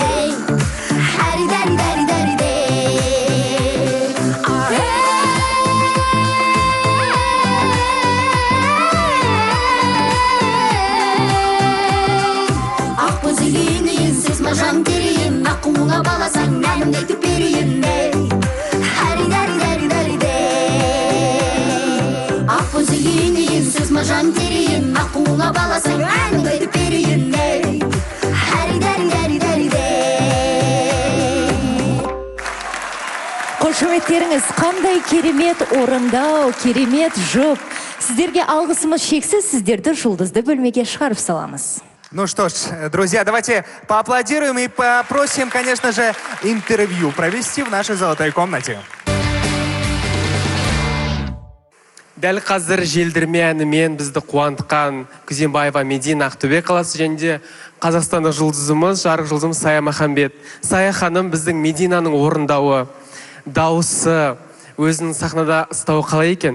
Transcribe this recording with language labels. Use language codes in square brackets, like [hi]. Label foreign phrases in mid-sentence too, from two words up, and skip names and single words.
[kk] Жан терейін, ақуыңа баласаң, әнімді айтып берейін Ақ көзігейін дейін, сөз мажан терейін, ақуыңа баласаң, әнімді айтып берейін Қошеметтеріңіз қандай керемет орындау, керемет жұп. Сіздерге алғысымыз шексіз, сіздерді жұлдызды бөлмеге шығарып саламыз. [ru] Ну что ж, друзья, давайте поаплодируем и попросим, конечно же, интервью провести в нашей золотой комнате. [kk] Дәл қазір желдірме әнімен бізді қуантқан Кузимбаева Медина Ақтөбе қаласы және Қазақстандық жұлдызымыз, жарық жұлдызымыз Сая Махамбет. Сая ханым біздің Мединаның орындауы, дауысы, өзінің сахнада ұстауы қалай екен?